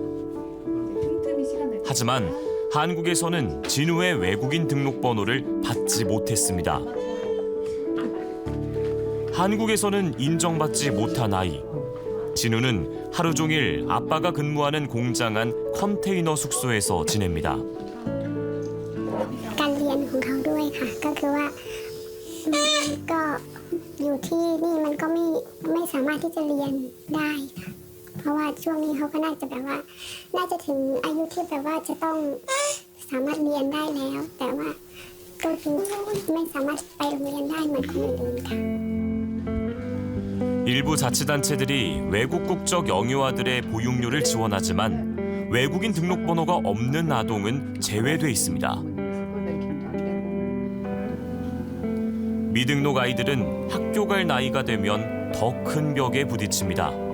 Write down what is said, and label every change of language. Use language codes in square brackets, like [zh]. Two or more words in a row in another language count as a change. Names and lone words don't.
[ko] 하지만 한국에서는 진우의 외국인 등록번호를 받지 못했습니다. 한국에서는 인정받지 못한 아이. 진우는 하루 종일 아빠가 근무하는 공장 안 컨테이너 숙소에서 지냅니다. [th] การเรียนของเขาด้วยค่ะก็คือว่าก็อยู่ที่นี่มันก็ไม่สามารถที่จะเรียนได้ค่ะเพราะว่าช่วงนี้เขาก็น่าจะแบบว่าน่าจะถึงอายุที่แบบว่าจะต้องสามารถเรียนได้แล้วแต่ว่าก็คือไม่สามารถไปโรงเรียนได้เหมือนคนอื่นๆค่ะ [ko] 일부 자치단체들이 외국 국적 영유아들의 보육료를 지원하지만 외국인 등록번호가 없는 아동은 제외돼 있습니다. 미등록 아이들은 학교 갈 나이가 되면 더 큰 벽에 부딪힙니다.